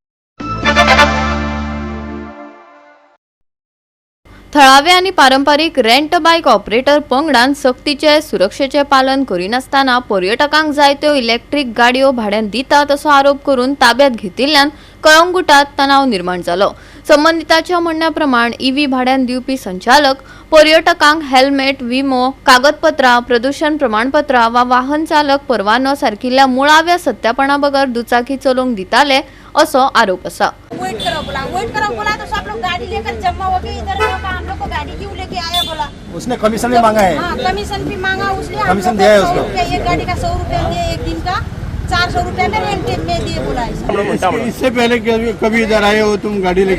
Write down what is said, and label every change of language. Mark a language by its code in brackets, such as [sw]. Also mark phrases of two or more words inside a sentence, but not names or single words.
[kok] थळावे आणि पारंपरिक [en] rent bike operator [kok] पंगडान सक्तीचे सुरक्षेचे पालन करिनासतना पर्यटकांक जायत्यो इलेक्ट्रीक गाडयो भाड्यान दितात असो आरोप करून ताब्यात घेतिल्ल्यान कळंगुटात तणाव निर्माण जालो. संबंधिताच्या म्हणण्याप्रमाण ईव्ही भाड्यान दिवपी संचालक पर्यटकांक हेल्मेट, विमो, कागदपत्रां, प्रदूषण प्रमाणपत्रां वा वाहन चालक परवानो सारकिल्ल्या मुळाव्या सत्यापणा बगर दुचाकी चलोवंक दिताले असो आरोप आसा. [hi] वेट करो बोला तो सब लोग गाड़ी लेकर जमा हो गए इधर हम लोग को गाड़ी क्यों लेके आया बोला. उसने कमीशन भी मांगा है. हाँ कमीशन भी मांगा उसने. कमीशन दिया है उसको. एक गाड़ी का 100 रुपये दिए, एक दिन का 400 रुपये में रेंट में दिए बोला. इससे पहले कभी इधर आए हो तुम गाड़ी लेके?